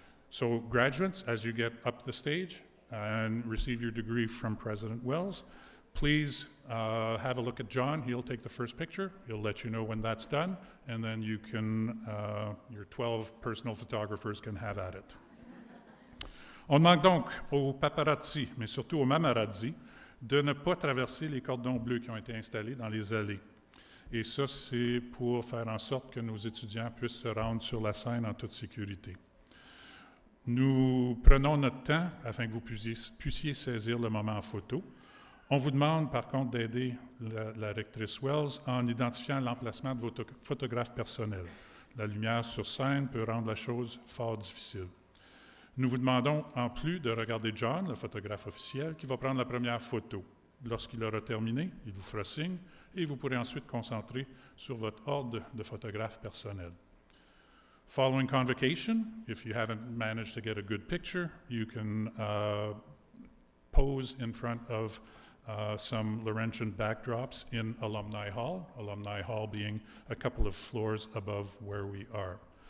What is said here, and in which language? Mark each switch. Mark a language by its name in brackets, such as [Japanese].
[English] So graduates, as you get up the stage and receive your degree from President Wells, please have a look at John. He'll take the first picture. He'll let you know when that's done, and then you can, your 12 personal photographers can have at it. [French] On demande donc aux paparazzi, mais surtout aux mamarazzi, de ne pas traverser les cordons bleus qui ont été installés dans les allées. Et ça, c'est pour faire en sorte que nos étudiants puissent se rendre sur la scène en toute sécurité. Nous prenons notre temps afin que vous puissiez saisir le moment en photo. On vous demande, par contre, d'aider la rectrice Wells en identifiant l'emplacement de votre photographe personnel. La lumière sur scène peut rendre la chose fort difficile. Nous vous demandons, en plus, de regarder John, le photographe officiel, qui va prendre la première photo. Lorsqu'il aura terminé, il vous fera signe et vous pourrez ensuite concentrer sur votre ordre de photographe personnel. [English] Following convocation, if you haven't managed to get a good picture, you can pose in front of some Laurentian backdrops in Alumni Hall being a couple of floors above where we are.